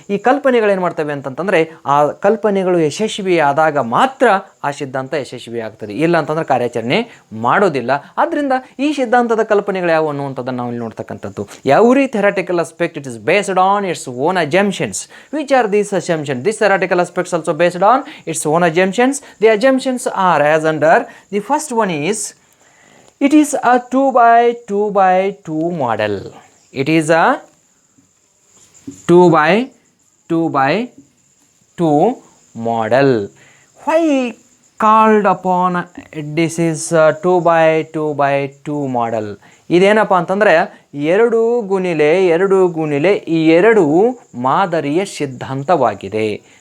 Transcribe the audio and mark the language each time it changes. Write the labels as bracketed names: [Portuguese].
[Kannada] ಈ ಕಲ್ಪನೆಗಳು ಏನು ಮಾಡ್ತವೆ ಅಂತಂತಂದರೆ ಆ ಕಲ್ಪನೆಗಳು ಯಶಸ್ವಿ ಆದಾಗ ಮಾತ್ರ ಆ ಸಿದ್ಧಾಂತ ಯಶಸ್ವಿ ಆಗ್ತದೆ, ಇಲ್ಲ ಅಂತಂದ್ರೆ ಕಾರ್ಯಾಚರಣೆ ಮಾಡೋದಿಲ್ಲ. ಆದ್ದರಿಂದ ಈ ಸಿದ್ಧಾಂತದ ಕಲ್ಪನೆಗಳು ಯಾವುವು ಅನ್ನುವಂಥದ್ದನ್ನು ನಾವು ಇಲ್ಲಿ ನೋಡ್ತಕ್ಕಂಥದ್ದು. [English] Every theoretical aspect it is based on its own assumptions. Which are these assumptions? These theoretical aspects also based on its own assumptions. The assumptions are as under. The first one is, it is a 2 by 2 by 2 model. It is a 2 by 2 by 2 model. Why called upon this is 2 by 2 by 2 model? [Kannada] ಇದೇನಪ್ಪ ಅಂತಂದರೆ 2x2 ಈ ಎರಡು ಮಾದರಿಯ ಸಿದ್ಧಾಂತವಾಗಿದೆ.